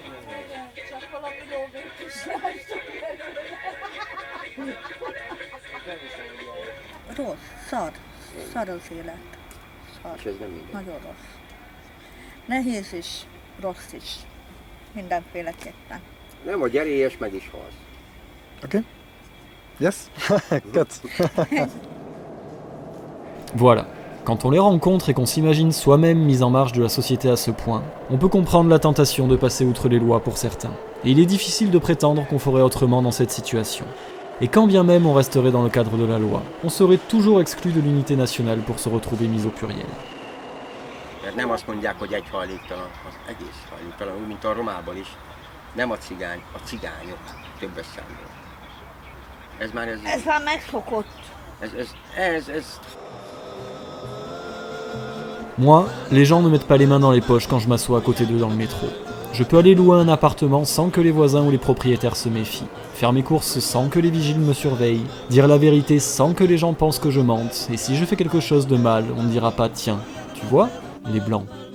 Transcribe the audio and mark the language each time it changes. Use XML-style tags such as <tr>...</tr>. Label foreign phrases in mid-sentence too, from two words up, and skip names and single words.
<hu>Rossz, szar az élet. Szar. és ez nem mindegy. Nagyon rossz. Nehéz is, rossz is. Mindenféleképpen. Nem, a gyerélyes meg is halsz.</hu> <en>Ok. Yes. Cut.</en> <fr>Voilà. Quand on les rencontre et qu'on s'imagine soi-même mis en marge de la société à ce point, on peut comprendre la tentation de passer outre les lois pour certains. Et il est difficile de prétendre qu'on ferait autrement dans cette situation. Et quand bien même on resterait dans le cadre de la loi, on serait toujours exclu de l'unité nationale pour se retrouver mis au pluriel.</fr> <hu>Mert nem azt mondják, hogy egy hajléktalan, az egész hajléktalan, úgy, mint a romában is. Nem a cigány, a cigányok többes számból. Ez már megszokott. Ez</hu> <fr>Moi, les gens ne mettent pas les mains dans les poches quand je m'assois à côté d'eux dans le métro. Je peux aller louer un appartement sans que les voisins ou les propriétaires se méfient, faire mes courses sans que les vigiles me surveillent, dire la vérité sans que les gens pensent que je mente, et si je fais quelque chose de mal, on ne dira pas « Tiens, tu vois, les blancs ».</fr>